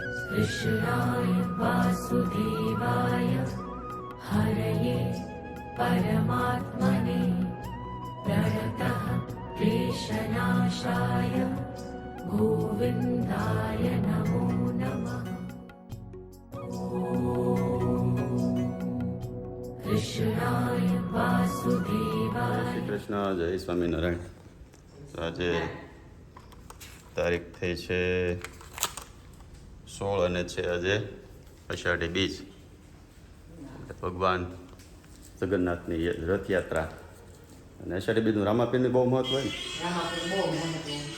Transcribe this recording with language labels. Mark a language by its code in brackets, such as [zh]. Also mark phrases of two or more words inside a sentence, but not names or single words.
[sa] कृष्णाय वासुदेवाय हरये परमात्मने प्रणतः क्लेशनाशाय गोविन्दाय नमो नमः। कृष्णाय वासुदेवाय। [gu] શ્રી કૃષ્ણ, જય સ્વામિનારાયણ। આજે તારીખ થઈ છે 16 અને છે આજે અષાઢી બીજ, ભગવાન જગન્નાથની રથયાત્રા। અને અષાઢી બીજનું રામાપીરનું બહુ મહત્વ હોય ને।